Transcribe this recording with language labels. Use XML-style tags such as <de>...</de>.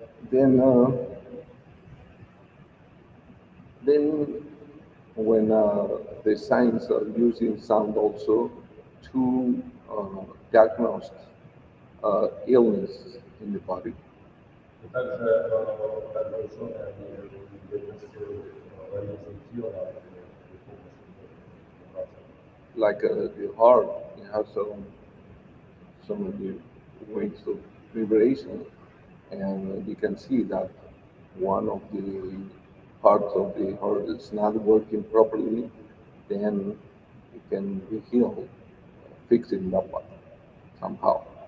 <en>Then, then when the science are using sound also to diagnose illness in the body,</en> <ru>И также ученые они диагностируют болезни тела при помощи вибраций.</ru> <en>like the heart. It has some of the ways of vibration, and you can see that one of the parts of the heart is not working properly, then it can be healed, fixing that one somehow.</en>